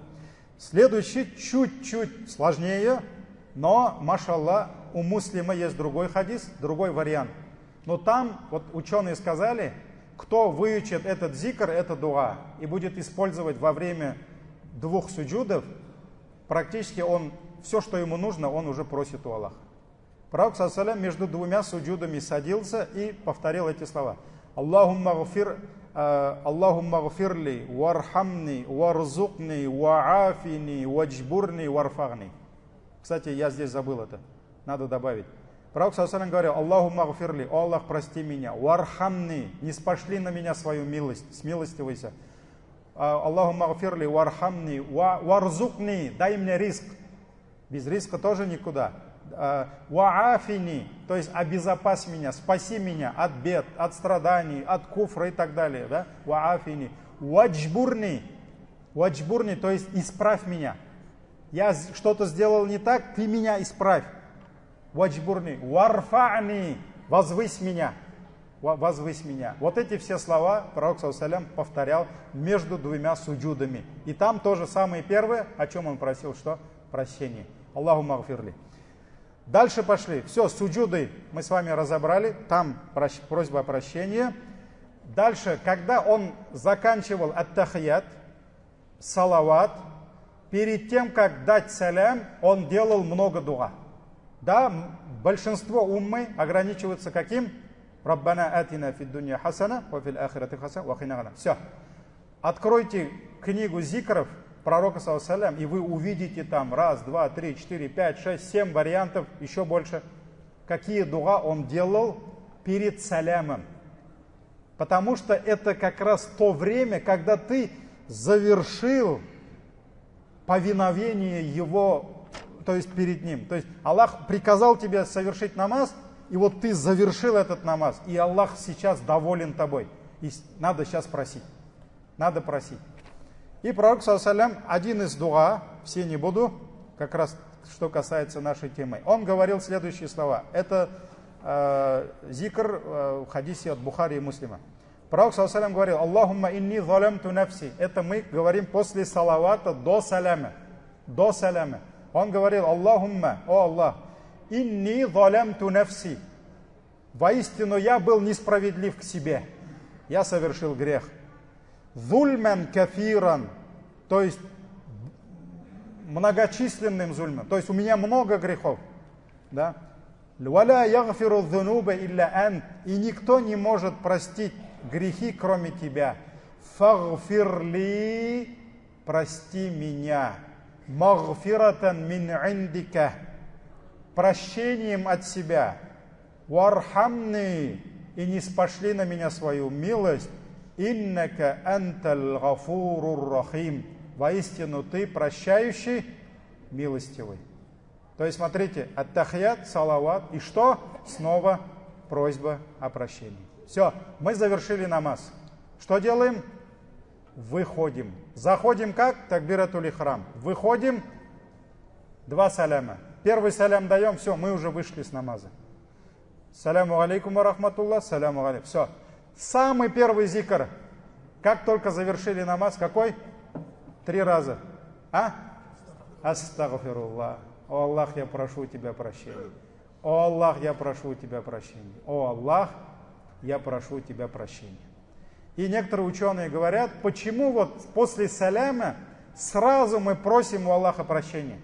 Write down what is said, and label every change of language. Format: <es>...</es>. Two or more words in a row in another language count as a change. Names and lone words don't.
<ru>Следующий чуть-чуть сложнее, но, машаллах, у Муслима есть другой хадис, другой вариант. Но там, вот ученые сказали, кто выучит этот зикр, это дуа, и будет использовать во время двух суджудов, практически он, все, что ему нужно, он уже просит у Аллаха.</ru> <ar>Пророк, صلى الله عليه وسلم,</ar> <ru>между двумя суджудами садился и повторил эти слова:</ru> <ar>«اللهم اغفر لي وارحمني وارزقني وعافني واجبرني وارفعني».</ar> <ru>Кстати, я здесь забыл это, надо добавить. Пророк,</ru> <ar>صلى الله عليه وسلم,</ar> <ru>говорил:</ru> <ar>«اللهم اغفر لي,</ar> <ru>о Аллах, прости меня, вархамни, не спошли на меня свою милость, смилостивайся.</ru> <ar>اللهم اغفر لي وارحمني وارزقني,</ar> <ru>дай мне риск». Без риска тоже никуда. Ваафини, то есть обезопась меня, спаси меня от бед, от страданий, от куфра и так далее. Да? Ваафини. Ваджбурни, ваджбурни, то есть исправь меня. Я что-то сделал не так, ты меня исправь. Ваджбурни. Варфани, возвысь меня. Возвысь меня. Вот эти все слова пророк,</ru> <ar>صلى الله عليه وسلم,</ar> <ru>повторял между двумя суджудами. И там тоже самое первое, о чем он просил, что? Прощение.</ru> <ar>اللهم اغفر لي.</ar> <ru>Дальше пошли. Все, суджуды мы с вами разобрали. Там просьба о прощении. Дальше, когда он заканчивал ат-тахият, салават, перед тем, как дать салям, он делал много дуа. Да, большинство уммы ограничиваются каким?</ru> <ar>ربنا آتنا في الدنيا حسنة وفي الآخرة حسنة وقنا عذاب.</ar> <ru>Все. Откройте книгу зикров пророка,</ru> <ar>صلى الله عليه وسلم,</ar> <ru>и вы увидите там 1, 2, 3, 4, 5, 6, 7 вариантов, еще больше, какие дуа он делал перед салямом. Потому что это как раз то время, когда ты завершил повиновение его, то есть перед ним. То есть Аллах приказал тебе совершить намаз, и вот ты завершил этот намаз, и Аллах сейчас доволен тобой. И надо сейчас просить. Надо просить. И пророк,</ru> <ar>صلى الله عليه وسلم,</ar> <ru>один из дуа, все не буду, как раз что касается нашей темы, он говорил следующие слова. Это зикр в хадисе от Бухари и Муслима.</ru> <ar>Пророк, صلى الله عليه وسلم, говорил: «اللهم إني ظلمت نفسي».</ar> <ru>Это мы говорим после салавата до саляма. До саляма. Он говорил: «Аллахумма, о Аллах,</ru> <ar>إني ظلمت نفسي».</ar> <ru>Воистину я был несправедлив к себе. Я совершил грех.</ru> <ar>ظلما كثيرا,</ar> <ru>то есть многочисленным зульмом, то есть у меня много грехов, да?</ru> <ar>ولا يغفر الذنوب إلا أنت,</ar> <ru>и никто не может простить грехи, кроме тебя. Фагфирли, прости меня.</ru> <ar>مغفرة من عندك,</ar> <ru>прощением от себя, вархамни, и не спошли на меня свою милость,</ru> <ar>إنك أنت الغفور الرحيم,</ar> <ru>воистину ты прощающий, милостивый. То есть смотрите, ат-тахият, салават, и что? Снова просьба о прощении. Все, мы завершили намаз. Что делаем? Выходим. Заходим как?</ru> <ar>تكبيرة الإحرام.</ar> <ru>Выходим, 2 саляма. Первый салям даем, все, мы уже вышли с намаза.</ru> <ar>السلام عليكم ورحمة الله، السلام عليكم.</ar> <ru>Все. Самый первый зикр, как только завершили намаз, какой? 3 раза. Астагфируллах. О Аллах, я прошу тебя прощения. О Аллах, я прошу тебя прощения. О Аллах, я прошу тебя прощения. И некоторые ученые говорят, почему вот после саляма сразу мы просим у Аллаха прощения.</ru>